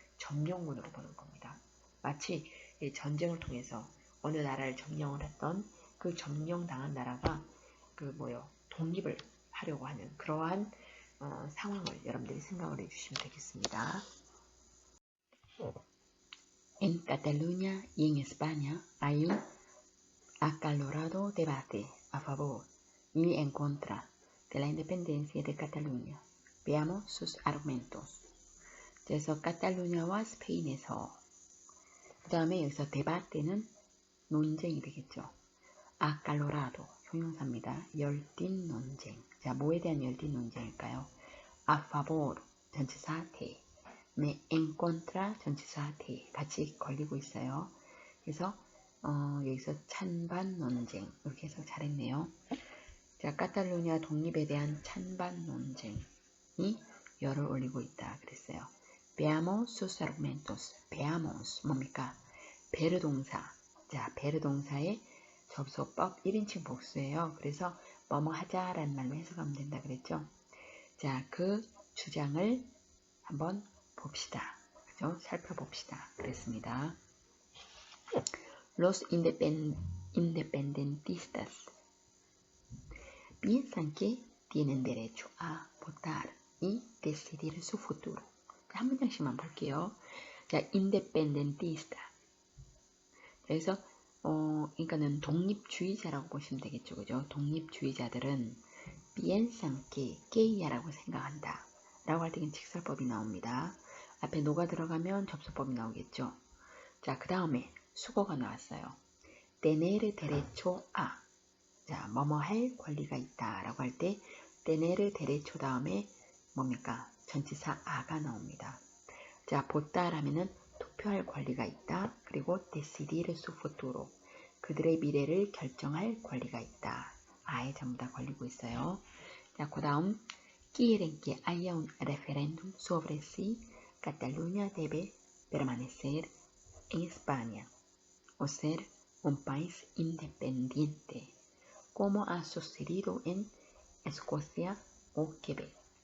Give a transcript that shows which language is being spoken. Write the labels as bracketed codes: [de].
[ko] 점령군으로 보는 겁니다. 마치 전쟁을 통해서 어느 나라를 점령을 했던 그 점령당한 나라가 독립을 하려고 하는 그러한 상황을 여러분들이 생각을 해주시면 되겠습니다. [es] En Cataluña y en España hay un acalorado debate a favor y en contra de la independencia de Cataluña. Veamos sus argumentos. [ko] 그래서 카탈루냐와 스페인에서 그 다음에 여기서 데바테는 논쟁이 되겠죠. acalorado 형용사입니다. 열띤 논쟁. 자, 뭐에 대한 열띤 논쟁일까요? a favor 전치사 대, en contra 전치사 대 같이 걸리고 있어요. 그래서 여기서 찬반 논쟁 이렇게 해서 잘했네요. 자, 카탈루냐 독립에 대한 찬반 논쟁이 열을 올리고 있다 그랬어요. [es] Veamos sus argumentos. Veamos [ko] 뭡니까? 베르 동사. 자, 베르 동사의 접속법 1인칭 복수예요. 그래서 뭐뭐 하자라는 말로 해석하면 된다 그랬죠. 자, 그 주장을 한번 봅시다. 그죠? 살펴봅시다. 그랬습니다. Los independentistas piensan que tienen derecho a votar y decidir su futuro. 한 문장씩만 볼게요. 자, independentista. 그래서 그러니까는 독립주의자라고 보시면 되겠죠, 그죠? 독립주의자들은 [es] piensan que, [ko] 라고 생각한다. 라고 할 때는 직설법이 나옵니다. 앞에 노가 들어가면 접수법이 나오겠죠. 자, 그 다음에 수거가 나왔어요. [es] tener derecho a. [ko] 자, 뭐뭐 할 권리가 있다. 라고 할 때 [es] tener derecho [ko] 다음에 뭡니까? 전치사 a가 나옵니다. 자, votar 하면은 투표할 권리가 있다. [es] 그리고 decidir su futuro. [ko] 그들의 미래를 결정할 권리가 있다. 아예 전부 다 걸리고 있어요. [es] 자, 그 다음 quieren que haya un referéndum sobre si Cataluña debe permanecer en España o ser un país independiente, como ha sucedido en Escocia o Quebec.